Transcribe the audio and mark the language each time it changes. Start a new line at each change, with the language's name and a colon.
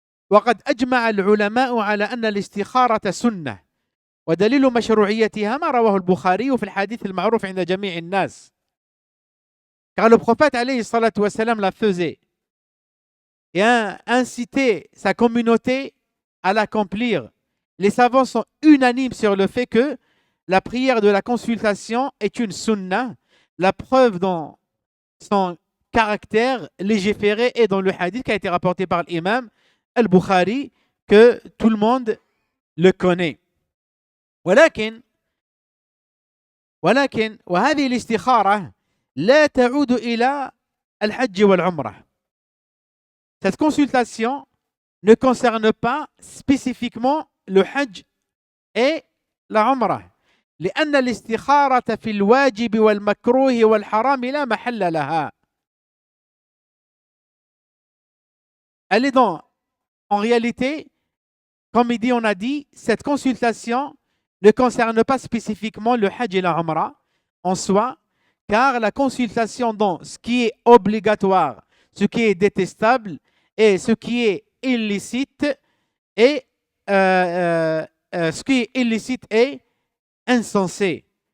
Arabic: وقد أجمع العلماء على أن الاستخارة سنة ودليل مشروعيتها ما رواه البخاري في الحديث المعروف عند جميع الناس.
French: Car le prophète alayhi salatu wassalam la faisait et a incité sa communauté à l'accomplir. Les savants sont unanimes sur le fait que la prière de la consultation est une sunna. La preuve dans son caractère légiféré est dans le hadith qui a été rapporté par l'imam al-Bukhari, que tout le monde le connaît.
Arabic: ولكن وهذه الاستخارة لا تعود إلى الحج والعمرة.
French: Cette consultation ne concerne pas spécifiquement le hajj et la umrah.
Arabic: لأن الاستخارة في الواجب والمكروه والحرام لا محل لها.
French: Elle est en réalité, comme on a dit, cette consultation ne concerne pas spécifiquement le hajj et la umrah en soi, car la consultation dans ce qui est obligatoire, ce qui est détestable et ce qui est illicite et ce qui est illicite est insensé.